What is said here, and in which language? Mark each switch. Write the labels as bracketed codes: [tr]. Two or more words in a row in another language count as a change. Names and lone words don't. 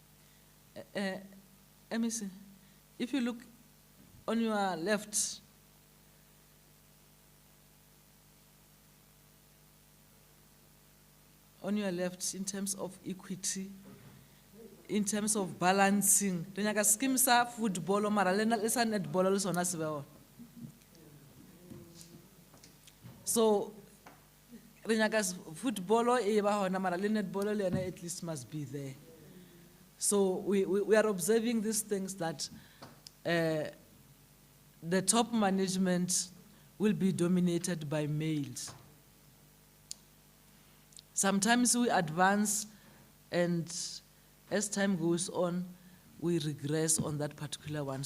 [en] MEC, if you look on your left. On your left, in terms of equity, in terms of balancing, [nso] re nyaka scheme sa football mara le sa netball le sona se bewa. So re nyaka football e ba hona mara le netball le yona [en] at least must be there. So we are observing these things that the top management will be dominated by males. Sometimes we advance, and as time goes on, we regress on that particular one.